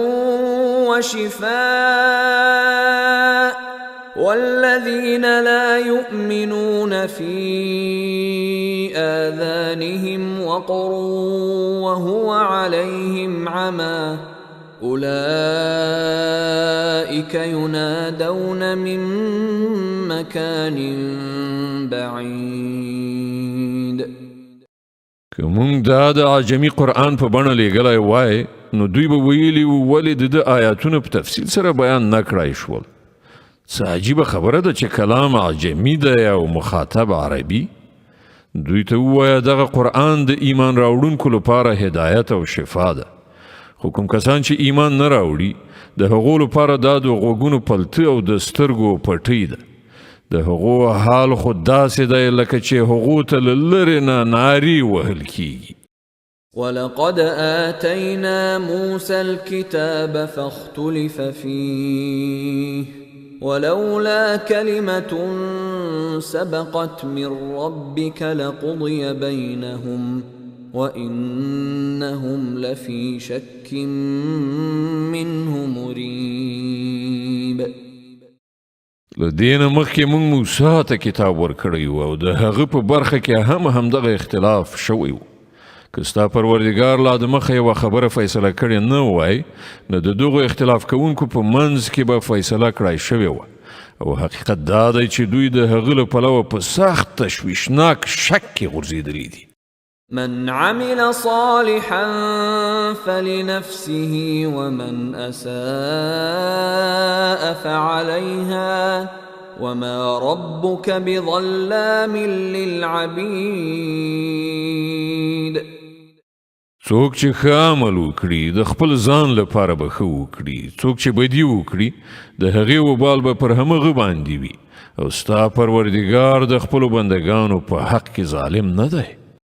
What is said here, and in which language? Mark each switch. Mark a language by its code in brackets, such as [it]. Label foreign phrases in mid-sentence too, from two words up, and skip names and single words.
[ar] وشفاء والذين لا يؤمنون في آذانهم وقر وهو عليهم عمى أولئك ينادون من مكان بعيد [ps] که مونږ دا د عجمي قرآن په بڼه لیږلی وای نو دوی به ویلي وو ولې د ده آیاتونه په تفصیل سره بیان نه کړای شول څه عجیبه خبره ده چې کلام عجمي دی او مخاطب عربي دوی ته ووایه دغه قرآن د ایمان راوړونکو لپاره هدایت او شفا ده خو کوم کسان چې ایمان نه راوړي د هغو لپاره دا د غوږونو پلته او د سترګو پټۍ ده د هغو حال خو داسې دی لکه چې هغو ته له لرې نه نارې وهل کیږي [ar] ولقد آتينا موسى الكتاب فاختلف فيه ولولا كلمة سبقت من ربك لقضي بينهم وإنهم لفي شك منه مريب [ps] له دې نه مخکې موږ موسی ته کتاب ورکړی و او د هغه په برخه کې هم همدغه اختلاف شوی و که ستا پروردګار لا د مخه یوه خبره فیصله کړې نه وای نو د دغو اختلاف کوونکو په منځ کې به فیصله کړای شوې وه او حقیقت دا دی چې دوی د هغه له پلوه په سخت تشویشناک شک کې غورځېدلي دي [ar] من عمل صالحا فلنفسه ومن أساء فعليها وما ربك بظلام للعبيد [ps] څوک چې ښه عمل وکړي د خپل ځان لپاره به ښه وکړي څوک چې بدي وکړي د هغې وبال به پر همغه باندې وي او ستا پروردګار د خپلو بندګانو په حق کې ظالم نه دی